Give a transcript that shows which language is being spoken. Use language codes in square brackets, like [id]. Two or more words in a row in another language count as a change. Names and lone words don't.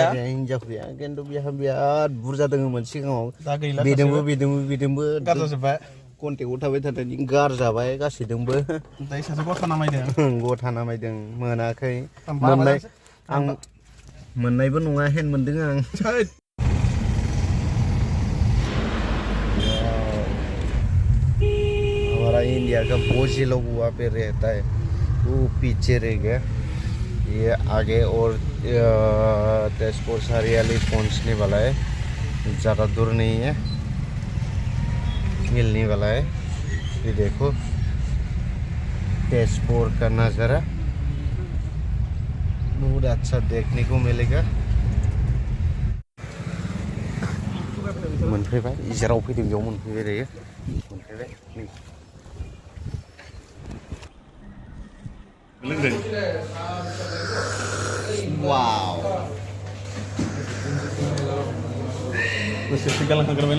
[brx] हिनजाव गैया खिन्थु बेहा बिराद बुरजा दङमोन सिगाङाव बेदोंबो गारजाजोब्बाय कन्टेक्टआव थाबाय थानायनि गारजाबाय गासैजोंबो. दायो सासे गथा नामायदों मोनाखै आं मोननायबो नङा हेन्ड मोनदों आं. [hi] हमारा इंडिया का बहुत से लोग वहाँ पे रहता है वो पीछे रह गया. ये आगे और तेजपुर सरियाली पहुँचने वाला है. ज़्यादा दूर नहीं है मिलने वाला है. ये देखो तेजपुर का नज़ारा बहुत अच्छा देखने को मिलेगा. [brx] मोनफैबाय जेराव फैदों बेयाव मोनफैबाय दायो मोनफैबाय नै लोंदों. वाव बोसोरसे गालांखांग्रोबाय